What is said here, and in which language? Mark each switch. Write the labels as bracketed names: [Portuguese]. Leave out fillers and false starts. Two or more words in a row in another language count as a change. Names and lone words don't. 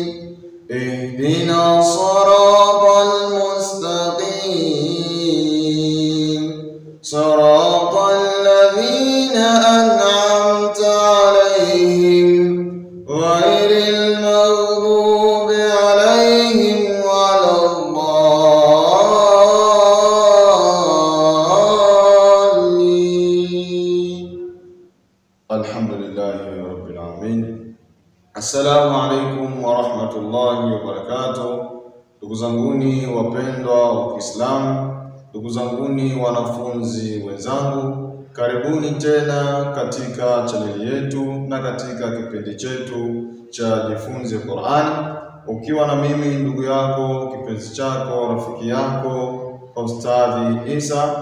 [Arabic] اهدنا الصراط المستقيم صراط الذين أنعمت عليهم غير المغضوب عليهم ولا الضالين. الحمد لله رب العالمين. السلام عليكم ورحمة الله وبركاته. [Swahili] Ndugu zanguni wapendwa wa Kiislamu, ndugu zanguni wanafunzi wenzangu, karibuni tena katika chaneli yetu na katika kipindi chetu cha Jifunze Qur'ani, ukiwa na mimi ndugu yako, kipenzi chako, rafiki yako Ustadhi Isa.